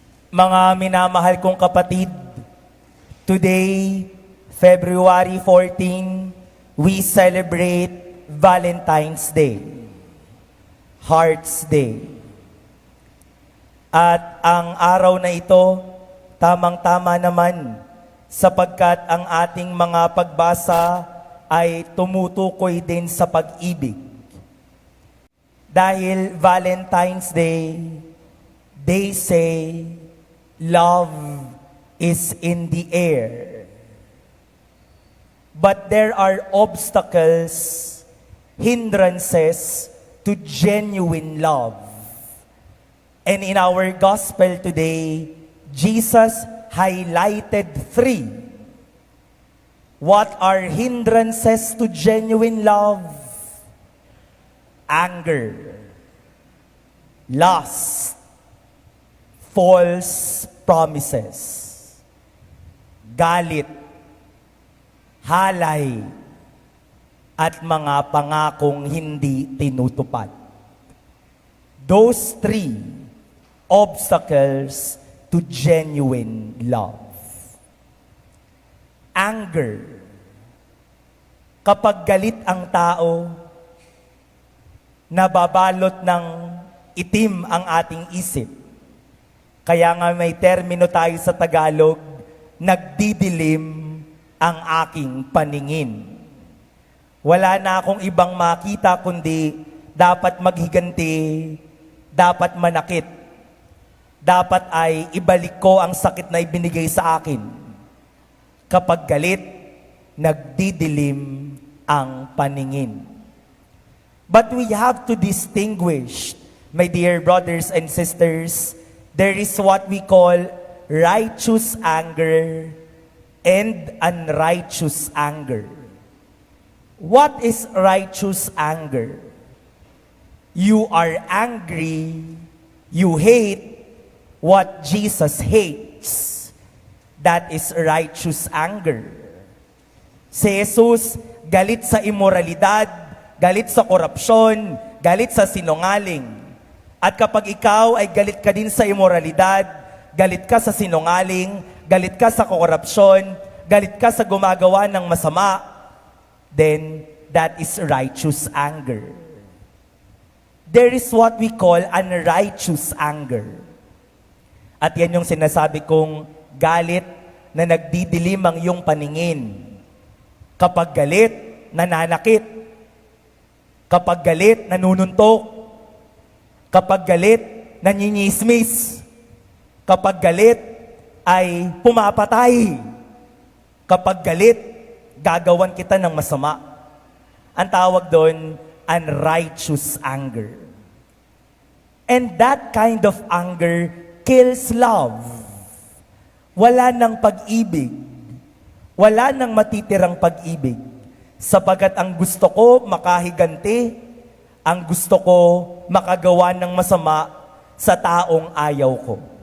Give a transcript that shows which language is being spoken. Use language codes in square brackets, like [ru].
[tl] Mga minamahal kong kapatid, [en] today, February 14, we celebrate Valentine's Day, Heart's Day. [tl] At ang araw na ito, tamang-tama naman, sapagkat ang ating mga pagbasa ay tumutukoy din sa pag-ibig. [en] Dahil Valentine's Day, they say, love is in the air. But there are obstacles, hindrances to genuine love. And in our gospel today, Jesus highlighted 3. What are hindrances to genuine love? Anger, lust, false promises, [tl] galit, halay, at mga pangakong hindi tinutupad. [en] Those 3 obstacles to genuine love. Anger. [tl] Kapag galit ang tao, nababalot ng itim ang ating isip. Kaya nga may termino tayo sa Tagalog, nagdidilim ang aking paningin. Wala na akong ibang makita kundi dapat maghiganti, dapat manakit, dapat ay ibalik ko ang sakit na ibinigay sa akin. Kapag galit, nagdidilim ang paningin. [en] But we have to distinguish, my dear brothers and sisters, there is what we call righteous anger and unrighteous anger. What is righteous anger? You are angry You hate what Jesus hates. That is righteous anger. [tl] Si Jesus, galit sa imoralidad, galit sa korupsyon, galit sa sinungaling. At kapag ikaw ay galit ka din sa imoralidad, galit ka sa sinungaling, galit ka sa korupsyon, galit ka sa gumagawa ng masama, [en] then that is righteous anger. There is what we call unrighteous anger. [tl] At yan yung sinasabi kong galit na nagdidilim ang iyong paningin. Kapag galit, nananakit. Kapag galit, nanununtok. Kapag galit, nanyinyismis. Kapag galit, ay pumapatay. Kapag galit, gagawan kita ng masama. Ang tawag doon, unrighteous anger. [en] And that kind of anger kills love. [tl] Wala nang pag-ibig. Wala nang matitirang pag-ibig. Sapagat ang gusto ko makahiganti, ang gusto ko makagawa ng masama sa taong ayaw ko.